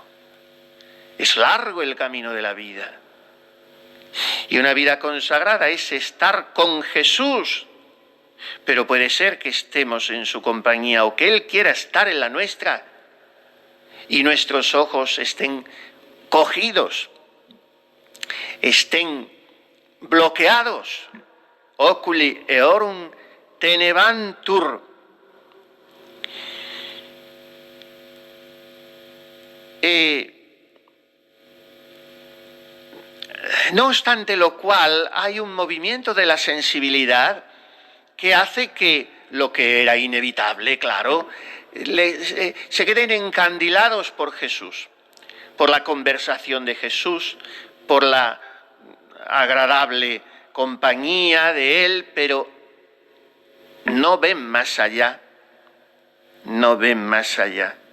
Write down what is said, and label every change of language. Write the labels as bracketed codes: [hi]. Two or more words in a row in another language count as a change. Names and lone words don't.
[es] Es largo el camino de la vida. Y una vida consagrada es estar con Jesús. Pero puede ser que estemos en su compañía o que Él quiera estar en la nuestra y nuestros ojos estén cogidos, estén bloqueados. [la] Oculi eorum tenebantur. [es] No obstante lo cual, hay un movimiento de la sensibilidad que hace que lo que era inevitable, claro, se queden encandilados por Jesús, por la conversación de Jesús, por la agradable compañía de Él, pero no ven más allá, no ven más allá.